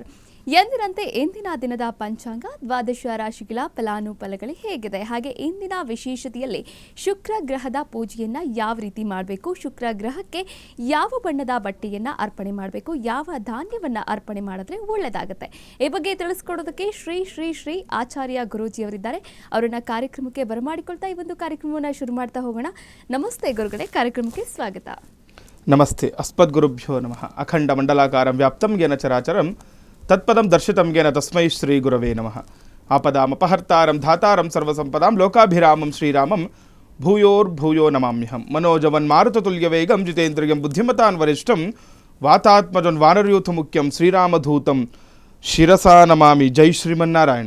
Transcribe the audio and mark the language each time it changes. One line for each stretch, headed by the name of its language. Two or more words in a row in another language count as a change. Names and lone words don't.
Kannada: ಎಂದಿನಂತೆ ಇಂದಿನ ದಿನದ ಪಂಚಾಂಗ, ದ್ವಾದಶ ರಾಶಿಗಳ ಫಲಾನುಫಲಗಳು ಹೇಗಿದೆ, ಹಾಗೆ ಇಂದಿನ ವಿಶೇಷತೆಯಲ್ಲಿ ಶುಕ್ರ ಗ್ರಹದ ಪೂಜೆಯನ್ನ ಯಾವ ರೀತಿ ಮಾಡಬೇಕು, ಶುಕ್ರ ಗ್ರಹಕ್ಕೆ ಯಾವ ಬಣ್ಣದ ಬಟ್ಟೆಯನ್ನ ಅರ್ಪಣೆ ಮಾಡಬೇಕು, ಯಾವ ಧಾನ್ಯವನ್ನ ಅರ್ಪಣೆ ಮಾಡಿದ್ರೆ ಒಳ್ಳೆಯದಾಗುತ್ತೆ, ಈ ಬಗ್ಗೆ ತಿಳಿಸ್ಕೊಡೋದಕ್ಕೆ ಶ್ರೀ ಶ್ರೀ ಶ್ರೀ ಆಚಾರ್ಯ ಗುರೂಜಿಯವರಿದ್ದಾರೆ. ಅವರನ್ನ ಕಾರ್ಯಕ್ರಮಕ್ಕೆ ಬರಮಾಡಿಕೊಳ್ತಾ ಈ ಒಂದು ಕಾರ್ಯಕ್ರಮವನ್ನು ಶುರು ಮಾಡ್ತಾ ಹೋಗೋಣ. ನಮಸ್ತೆ ಗುರುಗಳೇ, ಕಾರ್ಯಕ್ರಮಕ್ಕೆ ಸ್ವಾಗತ.
Sanskrit: ನಮಸ್ತೆ. ಅಸ್ಮದ್ ಗುರುಭ್ಯೋ ನಮಃ. ಅಖಂಡ ಮಂಡಲಾಕಾರಂ ವ್ಯಾಪ್ತಂ ಜ್ಞಾನ ಚರಾಚರಂ ತತ್ಪದಂ ದರ್ಶಿತಂ ಜ್ಞಾನ ತಸ್ಮೈ ಶ್ರೀ ಗುರವೇ ನಮಃ. ಆಪದಾಂ ಅಪಹರ್ತಾರಂ ಧಾತಾರಂ ಸರ್ವಸಂಪದಾಂ ಲೋಕಾಭಿರಾಮಂ ಶ್ರೀರಾಮಂ ಭೂಯೋರ್ಭೂಯೋ ನಮಾಮ್ಯಹಂ. ಮನೋಜವನ್ ಮಾರುತತುಲ್ಯ ವೇಗಂ ಜಿತೇಂದ್ರಿಯಂ ಬುದ್ಧಿಮತಾನ್ ವರಿಷ್ಠಂ ವಾತಾತ್ಮಜನ್ ವಾನರಯೂಥ ಮುಖ್ಯಂ ಶ್ರೀರಾಮಧೂತಂ ಶಿರಸಾ ನಮಾಮಿ.
Kannada: ಜೈ ಶ್ರೀಮನ್ನಾರಾಯಣ.